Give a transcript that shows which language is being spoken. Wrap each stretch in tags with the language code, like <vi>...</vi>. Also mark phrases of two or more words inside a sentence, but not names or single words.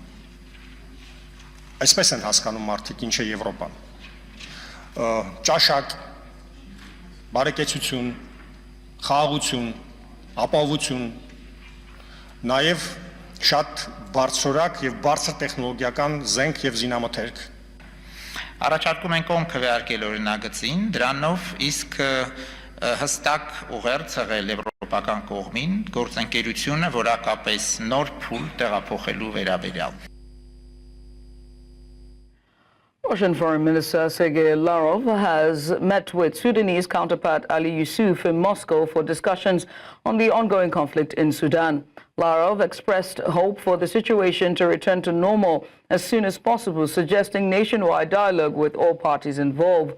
<hy>այսպես են հասկանում մարդիկ ինչ է Եվրոպան, ճաշակ, բարեկեցություն, խաղաղություն, ապահովություն, նաև շատ բարձրորակ եւ բարձր տեխնոլոգիական զենք եւ զինամթերք։ Առաջարկում ենք կողմ քվեարկել օրինագծին, դրանով իսկ հստակ ուղերձ եղել եվրոպական կողմին գործընկերությունը որակապես նոր փուլ տեղափոխելու վերաբերյալ։</hy> <en>Russian Foreign Minister Sergei Lavrov has met with Sudanese counterpart Ali Yusuf in Moscow for discussions on the ongoing conflict in Sudan. Lavrov expressed hope for the situation to return to normal as soon as possible, suggesting nationwide dialogue with all parties involved.</en>